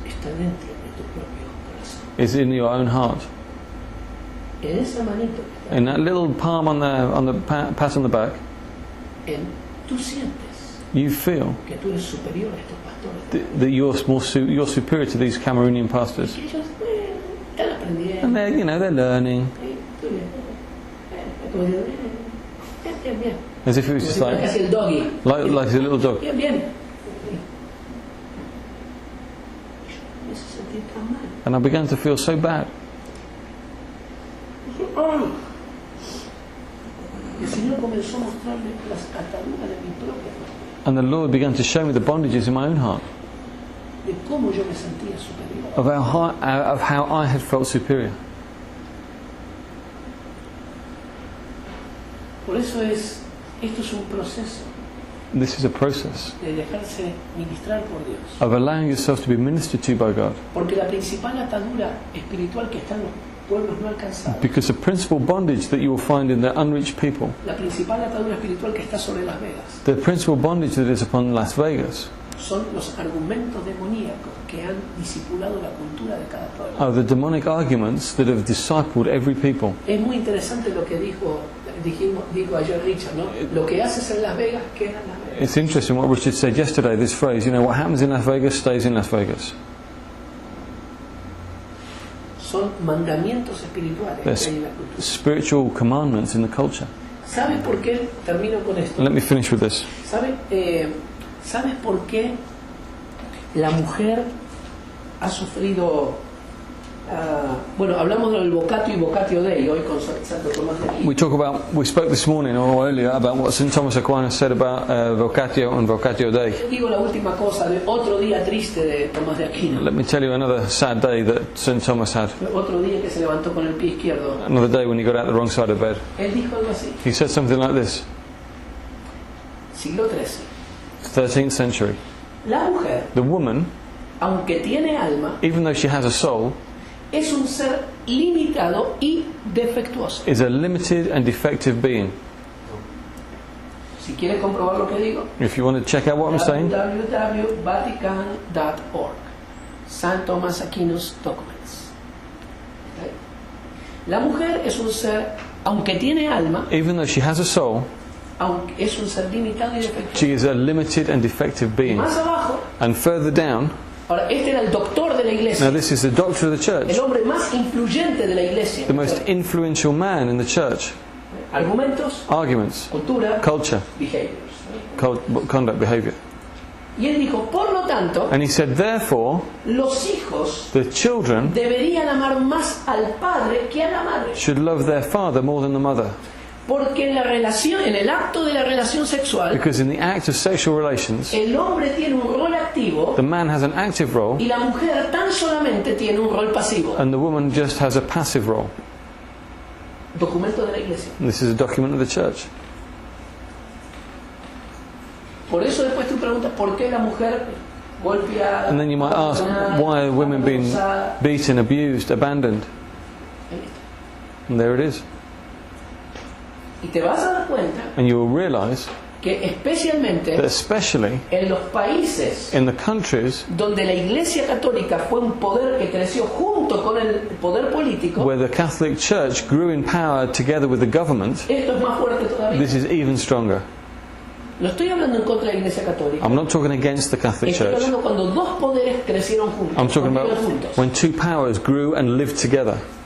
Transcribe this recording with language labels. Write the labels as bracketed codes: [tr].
[es] está dentro de tu propio corazón. [en] is in your own heart. [es] En esa manito que está, [en] In that little palm on the pat on the back, [es] tú sientes [en] you feel [es] que tú eres superior a estos pastores. [en] that you're superior to these Cameroonian pastors. [es] Y ellos están aprendiendo. [en] And they're learning. [es] Tú bien. Como diciendo, bien, bien. [en] As if it was [es] Como [en] just [es] si fuera [en] like [es] casi el doggy. [en] a little dog. [es] Bien, bien. Yo me hice sentir tan mal. [en] And I began to feel so bad. [es] Y el Señor comenzó a mostrarme las ataduras de mi propia vida, [en] And the Lord began to show me the bondages in my own heart [es] de cómo yo me sentía superior. [en] of how I had felt superior. [es] Por eso esto es un proceso [en] This is a process [es] de dejarse ministrar por Dios. [en] of allowing yourself to be ministered to by God. [es] Porque la principal atadura espiritual que está en los pueblos no alcanzados, [en] Because the principal bondage that you will find in the unreached people, [es] la principal atadura espiritual que está sobre Las Vegas, [en] the principal bondage that is upon Las Vegas, [es] son los argumentos demoníacos que han discipulado la cultura de cada pueblo. [en] are the demonic arguments that have discipled every people. [es] Es muy interesante lo que dijo ayer Richard, ¿no? Lo que haces en Las Vegas queda en Las Vegas. [en] It's interesting what Richard said yesterday, this phrase, what happens in Las Vegas stays in Las Vegas. [es] Son mandamientos espirituales [en] There's [es] que hay en la cultura. [en] spiritual commandments in the culture. [es] ¿Sabes por qué? Termino con esto. [en] Let me finish with this. [es] ¿Sabes por qué la mujer ha sufrido Bueno, hablamos del vocatio y vocatio dei hoy con Santo Tomás de Aquino. [en] We spoke this morning or earlier about what St. Thomas Aquinas said about vocatio and vocatio Dei. [es] Digo la última cosa de otro día triste de Tomás de Aquino. [en] Let me tell you another sad day that St. Thomas had. [es] Otro día que se levantó con el pie izquierdo. [en] Another day when he got out the wrong side of bed. [es] Él dijo algo así. [en] He said something like this. [es] Siglo XIII. [en] 13th century. [es] La mujer, [en] The woman, [es] aunque tiene alma, [en] even though she has a soul, [es] es un ser limitado y defectuoso. [en] is a limited and defective being. [es] Si quieres comprobar lo que digo, [en] If you want to check out what I'm saying, www.vatican.org. St. Thomas Aquinas Documents. ¿Okay? [es] La mujer es un ser, aunque tiene alma, [en] even though she has a soul, [es] aunque es un ser limitado y defectuoso. [en] she is a limited and defective being. [es] Más abajo, [en] And further down, [es] ahora este era el doctor de la [en] now [es] iglesia, [en] this is the doctor of the church, [es] el hombre más influyente de la iglesia. [en] the most influential man in the church. [es] Argumentos, [en] Arguments, [es] cultura, [en] culture, behaviors. conduct, behavior. [es] Y él dijo, por lo tanto, [en] And he said, therefore, [es] los hijos [en] the children [es] deberían amar más al padre que a la madre. [en] should love their father more than the mother. [es] Porque en la relación, en el acto de la relación sexual, [en] Because in the act of sexual relations, [es] el hombre tiene un rol activo [en] the man has an active role [es] y la mujer tan solamente tiene un rol pasivo. [en] and the woman just has a passive role. [es] Documento de la iglesia. [en] And this is a document of the church. [es] Por eso después tú preguntas, ¿por qué la mujer golpeada? [en] And then you might ask, why are women being [es] abusada? [en] beaten, abused, abandoned? And there it is. [es] Y te vas a dar cuenta [en] And you will realise [es] que especialmente [en] that especially [es] en los países [en] in the countries [es] donde la Iglesia Católica fue un poder que creció junto con el poder político, [en] where the Catholic Church grew in power together with the government, [es] esto es más fuerte todavía. [en] this is even stronger. [es] No estoy hablando en contra de la Iglesia Católica. [en] I'm not talking against the Catholic [es] Estoy [en] Church. [es] hablando cuando dos poderes crecieron juntos. [en] I'm talking about [es] conviven juntos. [en] when two powers grew and lived together.